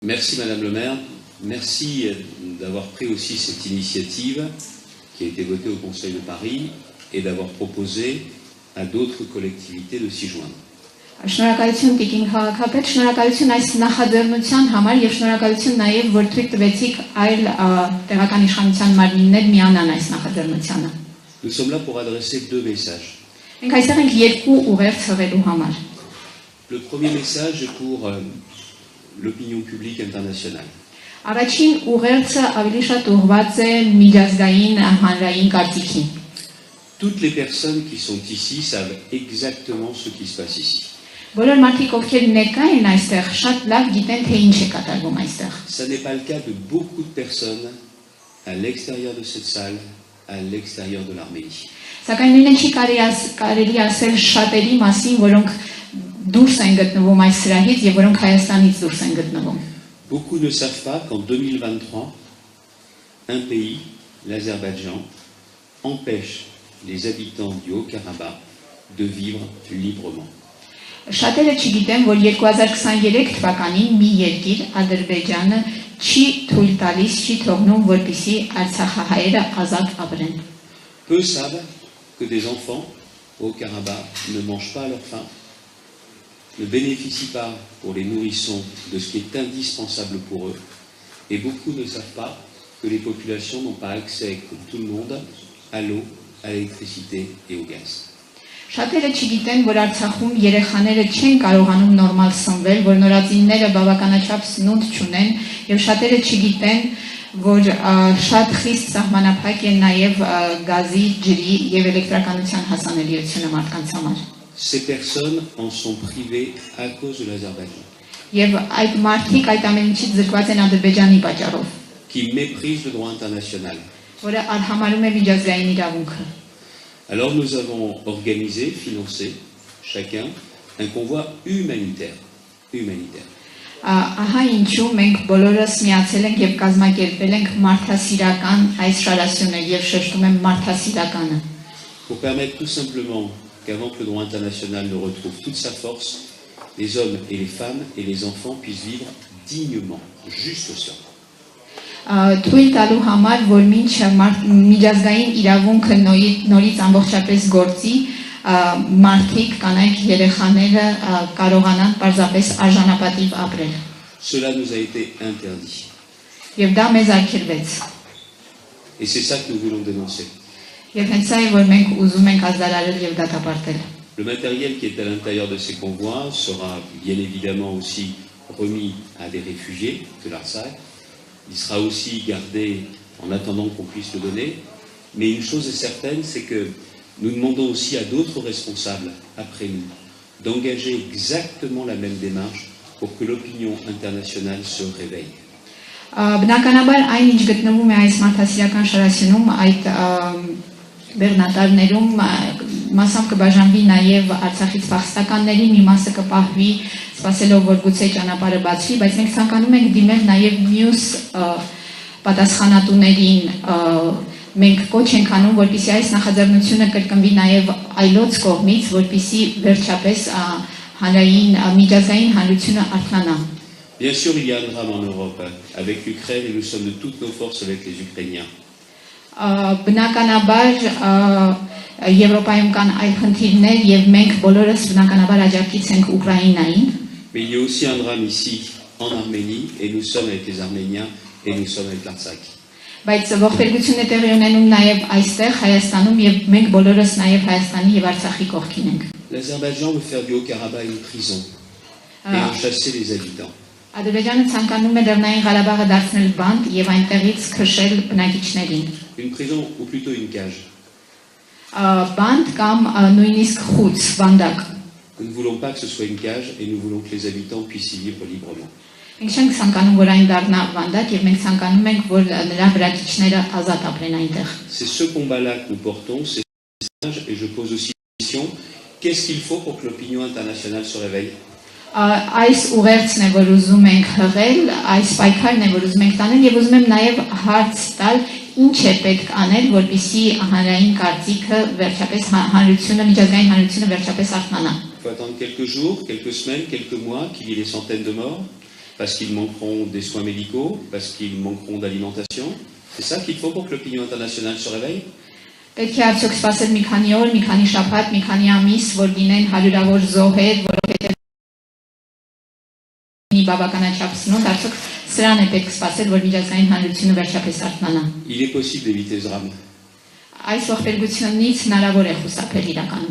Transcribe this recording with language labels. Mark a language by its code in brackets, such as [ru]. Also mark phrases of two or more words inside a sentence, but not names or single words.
[fr] Merci Madame le maire, merci d'avoir pris aussi cette initiative qui a été votée au Conseil de Paris et d'avoir proposé à d'autres collectivités de s'y joindre. [hy] Շնորհակալություն Տիկին քաղաքապետ, շնորհակալություն այս նախաձեռնության համար եւ շնորհակալություն նաեւ որ թույլ տվեցիք այլ տեղական իշխանության մարմիններ միանան այս նախաձեռնությանը։ [fr] Nous sommes là pour adresser deux messages. [hy] Մենք այստեղ ենք երկու ուղերձ հղելու համար։ [fr] Le premier message est pour l'opinion publique internationale. [hy] Առաջին ուղերձը ավելի շատ ուղղված է միջազգային հանրային կարծիքին։ [fr] Toutes les personnes qui sont ici savent exactement ce qui se passe ici. [hy] Բոլոր մարդիկ ովքեր ներկա են այստեղ շատ լավ գիտեն թե ինչ է կատարվում այստեղ։ [fr] Ça n'est pas le cas de beaucoup de personnes à l'extérieur de cette salle, à l'extérieur de l'Arménie. [hy] Սակայն նույնը չի կարելի ասել շատերի մասին, որոնք դուրս են գտնվում այս սրահից եւ որոնք Հայաստանից դուրս են գտնվում։ [fr] Beaucoup ne savent pas qu'en 2023, un pays, l'Azerbaïdjan, empêche les habitants du Haut-Karabakh de vivre librement. [hy] Շատերը չգիտեն, որ 2023 թվականին մի երկիր, Ադրբեջանը, չի թույլ տալիս, չի թողնում, որպեսզի արցախահայերը ազատ ապրեն։ [fr] Peu savent que des enfants au Haut-Karabakh ne mangent pas à leur faim, ne bénéficient pas pour les nourrissons de ce qui est indispensable pour eux, et beaucoup ne savent pas que les populations n'ont pas accès, comme tout le monde, à l'eau, à l'électricité et au gaz. [hy] Շատերը չգիտեն, որ Արցախում երեխաները չեն կարողանում նորմալ սնվել, որ նորածինները բավականաչափ սնունդ չունեն, եւ շատերը չգիտեն, որ շատ խիստ սահմանափակ է նաեւ գազի, ջրի եւ էլեկտրականության հասանելիությունը մարդկանց համար։ [fr] Ces personnes en sont privées à cause de l'Azerbaïdjan. [hy] Եվ այդ մարդիկ այդ ամեն ինչից զրկված են Ադրբեջանի պատճառով, [fr] Qui méprise le droit international. [hy] որը արհամարում է միջազգային իրավունքը։ [fr] Alors nous avons organisé, financé, chacun, un convoi humanitaire. [hy] Ահա ինչու մենք բոլորս միացել ենք եւ կազմակերպել ենք մարդասիրական այս շարասյունը եւ շեշտում եմ մարդասիրականը։ [fr] Pour permettre tout simplement qu'avant que le droit international ne retrouve toute sa force, les hommes et les femmes et les enfants puissent vivre dignement, juste ça. [hy] Թույլ տալու համար, որ մինչ միջազգային իրավունքը նորից ամբողջապես գործի, մարդիկ, կանայք, երեխաները կարողանան պարզապես արժանապատիվ ապրել։ [fr] Cela nous a été interdit. [hy] Եվ դա մեզ արգելվեց։ [fr] Et c'est ça que nous voulons dénoncer. [hy] Եվ հենց ça է, որ մենք ուզում ենք ազդարարել եւ դատապարտել։ [fr] Le matériel qui est à l'intérieur de ces convois sera bien évidemment aussi remis à des réfugiés de l'Artsakh. Il sera aussi gardé en attendant qu'on puisse le donner. Mais une chose est certaine, c'est que nous demandons aussi à d'autres responsables, après nous, d'engager exactement la même démarche pour que l'opinion internationale se réveille. [hy] Բնականաբար այն ինչ գտնվում է այս մարդասիրական շարասյունում, այդ բեռնատարներում մասամբ կբաժանվի նաև Արցախից փախստականների, մի մասը կպահվի, սպասելով որ գուցե ճանապարհը բացվի, բայց մենք ցանկանում ենք դիմել նաև մյուս պատասխանատուներին, մենք կոչ ենք անում, որպեսզի այս նախաձեռնությունը կրկնվի նաև այլոց կողմից, որպեսզի վերջապես հանրային միջազգային հանրությունը արթնանա։ [fr] Bien sûr, il y a un drame en Europe avec l'Ukraine et nous sommes de toutes nos forces avec les Ukrainiens. [hy] Bnականաբար Եվրոպայում կան այլ խնդիրներ եւ մենք բոլորս բնականաբար աջակից ենք Ուկրաինային։ [fr] Mais il y a aussi un drame ici en Arménie et nous sommes avec les Arméniens et nous sommes avec l'Artsakh. [hy] Բայց ողբերգություն է տեղի ունենում նաեւ այստեղ Հայաստանում եւ մենք բոլորս նաեւ Հայաստանի եւ Արցախի կողքին ենք։ [fr] L'Azerbaïdjan veut faire du Haut-Karabakh une prison et en chasser les habitants. [hy] Ադրբեջանը ցանկանում է Լեռնային Ղարաբաղը դարձնել բանտ եւ այնտեղից քշել բնակիչներին։ [fr] Une prison ou plutôt une cage. [hy] Բանտ կամ նույնիսկ խուց, բանդակ։ [fr] Nous ne voulons pas que ce soit une cage et nous voulons que les habitants puissent y vivre librement. [hy] Մենք չենք ցանկանում որ այն դառնա բանդակ եւ մենք ցանկանում ենք որ նրա բնակիչները ազատ ապրեն այնտեղ։ [fr] C'est ce combat-là que nous portons, c'est ce message et je pose aussi une question, qu'est-ce qu'il faut pour que l'opinion internationale se réveille? [hy] Այս ուղերձն է որ ուզում ենք հղել, այս պայքարն է որ ուզում ենք տանել եւ ուզում եմ նաեւ հարց տալ ինչ է պետք անել որպեսզի հանրային կարծիքը վերջապես հանրությունը միջազգային հանրությունը վերջապես արթնանա։ [fr] Il faut attendre quelques jours, quelques semaines, quelques mois qu'il y ait des centaines de morts. parce qu'ils manqueront des soins médicaux, parce qu'ils manqueront d'alimentation. C'est ça qu'il faut pour que l'opinion internationale se réveille? [hy] Պետք է արդյոք սպասել մի քանի օր, մի քանի շաբաթ, մի քանի ամիս, որ լինեն հարյուրավոր զոհեր, որովհետև բավականաչափ սնունդ, արդյոք սրան է պետք սպասել, որ միջազգային հանրությունը վերջապես արթնանա։ [fr] Il est possible d'éviter ce drame. [hy] Այս ողբերգությունից հնարավոր է խուսափել իրականում։